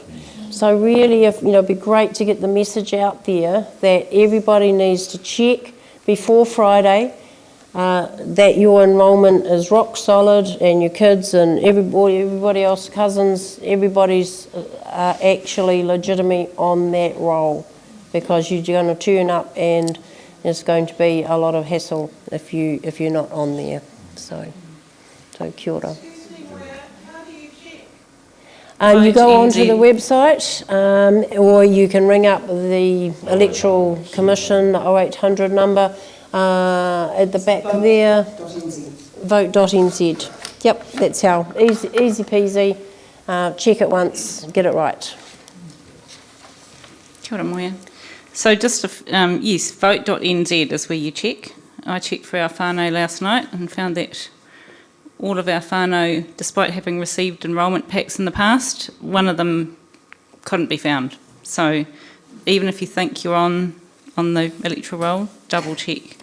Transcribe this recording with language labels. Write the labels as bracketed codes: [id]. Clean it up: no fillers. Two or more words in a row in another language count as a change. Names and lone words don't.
[en] So really, it'd be great to get the message out there that everybody needs to check before Friday that your enrolment is rock solid, and your kids and everybody else, cousins, everybody's actually legitimate on that role, because you're going to turn up and there's going to be a lot of hassle if you're not on there. [mi] So kia ora. [en] You go onto the website, or you can ring up the Electoral Commission 0800 number at the back there. Vote.nz. Yep, that's how. Easy peasy. Check it once, get it right. [mi] Kia ora, Moea. [en] So just, yes, vote.nz is where you check. I checked for our whānau last night and found that all of our whānau, despite having received enrolment packs in the past, one of them couldn't be found. So even if you think you're on the electoral roll, double check.